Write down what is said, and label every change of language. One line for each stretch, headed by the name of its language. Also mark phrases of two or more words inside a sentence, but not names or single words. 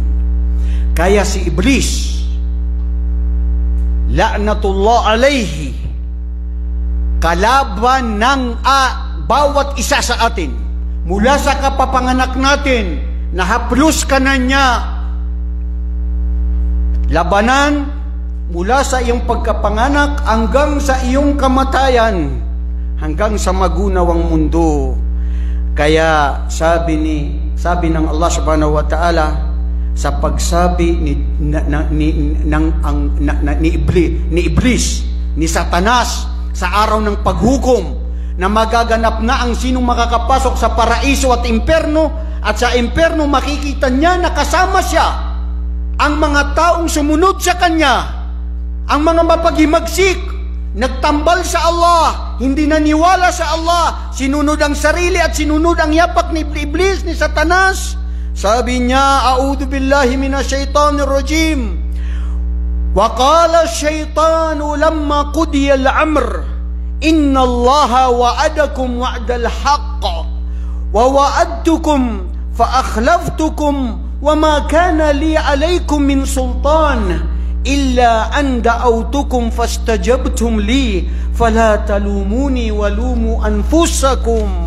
Filipino: Kaya si Iblis,
Arabic: لعنة الله عليه,
Filipino: kalaban ng bawat isa sa atin, mula sa kapapanganak natin, nahaplos ka na niya. Labanan mula sa iyong pagkapanganak hanggang sa iyong kamatayan, hanggang sa magunawang mundo. Kaya sabi ng Allah
Arabic: سبحانه وتعالى
Filipino: sa pagsabi ni Iblis, ni Satanas, sa araw ng paghukom, na magaganap na ang sinong makakapasok sa paraiso at imperno, at sa imperno makikita niya na kasama siya ang mga taong sumunod sa kanya, ang mga mapaghimagsik, nagtambal sa Allah, hindi naniwala sa Allah, sinunod ang sarili at sinunod ang yapak ni Iblis, ni Satanas. Sabi niya,
Arabic: أعوذ بالله من الشيطان الرجيم. وقال الشيطان لما قضي الأمر إن الله وعدكم وعد الحق ووعدتكم فأخلفتكم وما كان لي عليكم من سلطان إلا أن دعوتكم فاستجبتم لي فلا تلوموني ولوموا أنفسكم.